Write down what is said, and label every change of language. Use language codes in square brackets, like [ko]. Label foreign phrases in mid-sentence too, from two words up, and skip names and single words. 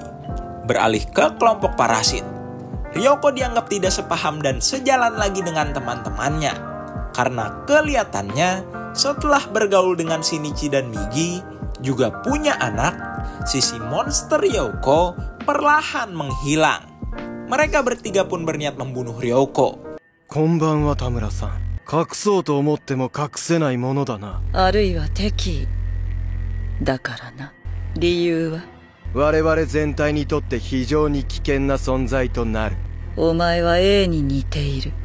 [id] Beralih ke kelompok parasit, Ryoko dianggap tidak sepaham dan sejalan lagi dengan teman-temannya. Karena kelihatannya setelah bergaul dengan Shinichi dan Migi juga punya anak, sisi monster Ryoko perlahan menghilang. Mereka bertiga pun berniat membunuh Ryoko. [ja] Konbanwa Tamura-san. 隠そうと思っても隠せないものだな。あるいは敵意だからな。理由は我々全体にとって非常に危険な存在となる。お前は A に似ている。